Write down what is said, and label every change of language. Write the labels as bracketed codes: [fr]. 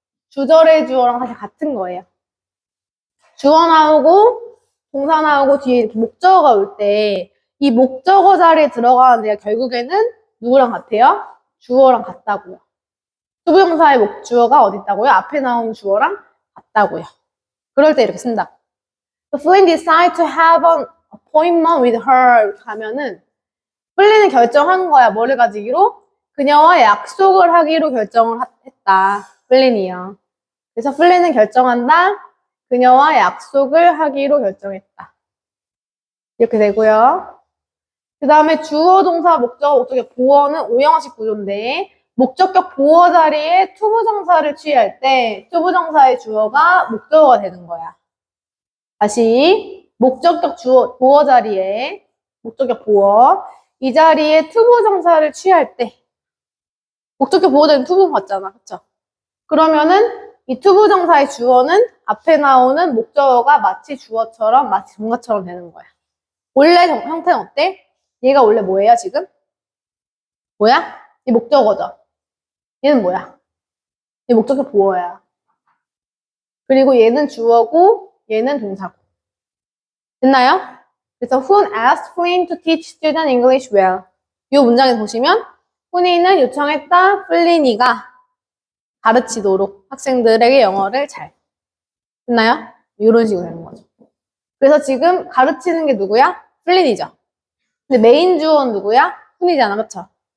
[ko] 주절의 주어랑 사실 같은 거예요. 주어 나오고 동사 나오고 뒤에 이렇게 목적어가 올 때 이 목적어 자리에 들어가는 데가 결국에는 누구랑 같아요? 주어랑 같다고요. 투부정사의 목주어가 어디 있다고요? 앞에 나온 주어랑 같다고요. 그럴 때 이렇게 쓴다. [en] So Flynn decided to have an appointment with her [ko] 하면은 플린은 결정한 거야. 뭐를 가지기로? 그녀와 약속을 하기로 결정을 했다. 플린이요. 그래서 플린은 결정한다. 그녀와 약속을 하기로 결정했다. 이렇게 되고요. 그 다음에 주어, 동사, 목적어, 목적격, 보어는 오형식 구조인데 목적격 보어 자리에 투부정사를 취할 때 투부정사의 주어가 목적어가 되는 거야. 다시 목적격 주어, 보어 자리에 목적격 보어 이 자리에 투부정사를 취할 때 목적격 보어 자리는 투부정사 맞잖아. 그쵸? 그러면은 이 투부정사의 주어는 앞에 나오는 목적어가 마치 주어처럼 마치 동사처럼 되는 거야. 원래 형태는 어때? 얘가 원래 뭐예요, 지금? 뭐야? 이 목적어죠. 얘는 뭐야? 얘 목적격 보어야. 그리고 얘는 주어고, 얘는 동사고. 됐나요? 그래서 [en] Who asked Flynn to teach student English well? [ko] 이 문장에 보시면 훈이는 요청했다, 플린이가 가르치도록 학생들에게 영어를 잘. 됐나요? 이런 식으로 되는 거죠. 그래서 지금 가르치는 게 누구야? 플린이죠. 근데 메인 주어는 누구야? 훈이잖아, 그쵸?